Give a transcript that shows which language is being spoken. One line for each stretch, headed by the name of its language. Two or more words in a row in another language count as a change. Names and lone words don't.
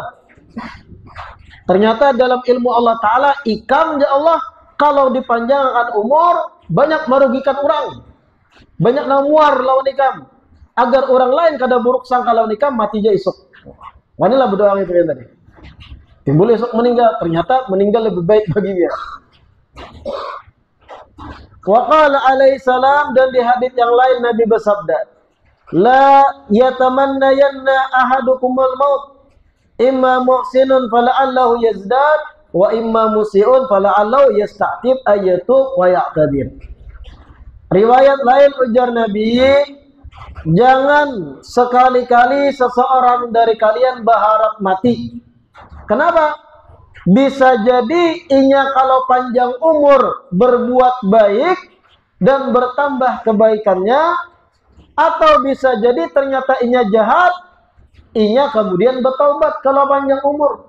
Banjar: Ternyata dalam ilmu Allah Ta'ala, ikam ya Allah, kalau dipanjangkan umur, banyak merugikan orang. Banyak namuar lawan ikam. Agar orang lain kada buruk sangka lawan ikam, mati aja esok. Wanilah berdoa itu yang tadi. Timbul esok meninggal, ternyata meninggal lebih baik bagi dia.
Arabic: وقال عليه السلام,
Banjar: dan di hadits yang lain Nabi bersabda,
Arabic: لا يتمنين أحدكم الموت إما محسن فلعله يزداد وإما مسيء فلعله يستعتب أي يتوب ويعتذر.
Banjar: Riwayat lain ujar Nabi, jangan sekali-kali seseorang dari kalian berharap mati. Kenapa? Bisa jadi inya kalau panjang umur berbuat baik dan bertambah kebaikannya, atau bisa jadi ternyata inya jahat, inya kemudian bertaubat kalau panjang umur.